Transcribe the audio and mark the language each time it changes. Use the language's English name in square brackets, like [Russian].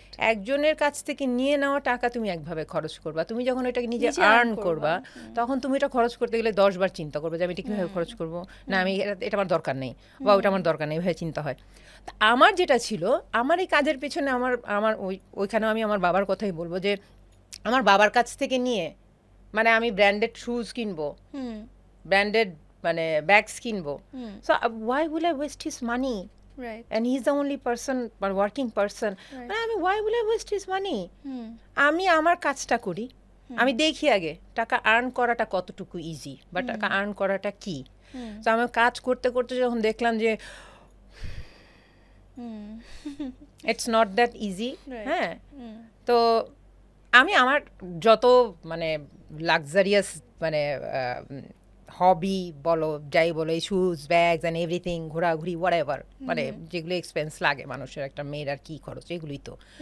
[Bangla] একজনের কাছ থেকে নিয়ে নেওয়া টাকা তুমি একভাবে খরচ করবা, তুমি যখন এটাকে নিজে আর্ন করবা তখন তুমি এটা খরচ করতে গেলে 10 বার চিন্তা করবে যে আমি এটা কীভাবে খরচ করবো, না আমি এটা আমার দরকার নেই বা ওটা আমার দরকার নেই, এভাবে চিন্তা হয়। আমার যেটা ছিল, আমার এই কাজের পেছনে আমার ওইখানেও আমি আমার বাবার কথাই বলবো যে আমার বাবার কাছ থেকে নিয়ে মানে আমি ব্র্যান্ডেড শুজ কিনবো, ব্র্যান্ডেড মানে ব্যাগস কিনবো, so why will I West his money? [English] Right. And he's the only person or working person. Right. I mean, why will I waste his money? [Bangla] আমি আমার কাজটা করি, আমি দেখি আগে টাকা আর্ন করাটা কতটুকু ইজি বা টাকা আর্ন করাটা কি। তো আমি কাজ করতে করতে যখন দেখলাম যে ইটস নট দ্যাট ইজি, হ্যাঁ, তো আমি আমার যত মানে লাক্সারিয়াস মানে হবি বলো যাই বলো, এই শুজ ব্যাগস অ্যান্ড এভরিথিং, ঘোরাঘুরি হোয়াটএভার, মানে যেগুলো এক্সপেন্স লাগে মানুষের, একটা মেয়ের আর কি খরচ, এগুলোই তো।